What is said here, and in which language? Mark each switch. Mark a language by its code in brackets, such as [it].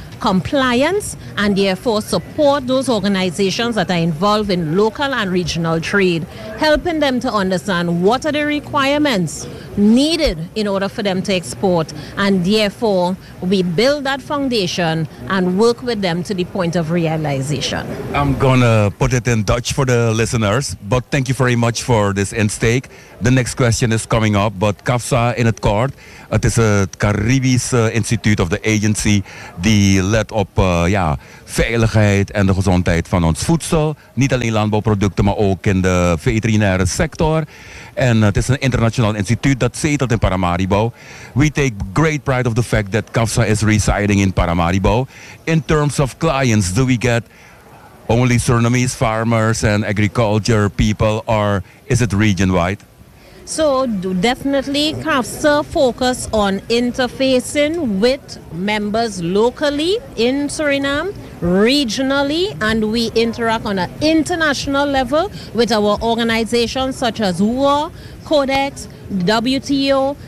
[en] compliance and therefore support those organizations that are involved in local and regional trade, helping them to understand what are the requirements needed in order for them to export, and therefore we build that foundation and work with them to the point of realization. I'm gonna put it in Dutch for the listeners, but thank you very much for this instake. The next question is coming up, but [nl] CAFSA in het kort, het is het Caribisch Instituut [en] of the Agency [nl] die let op veiligheid en de gezondheid van ons voedsel. Niet alleen landbouwproducten, maar ook in de veterinaire sector. En het is een internationaal instituut dat zetelt in Paramaribo. [en] We take great pride of the fact that CAFSA is residing in Paramaribo. In terms of clients, do we get only Surinamese farmers and agriculture people, or is it region-wide? So definitely CAFSA focus on interfacing with members locally in Suriname, regionally, and we interact on an international level with our organizations such as WHO, CODEX, WTO.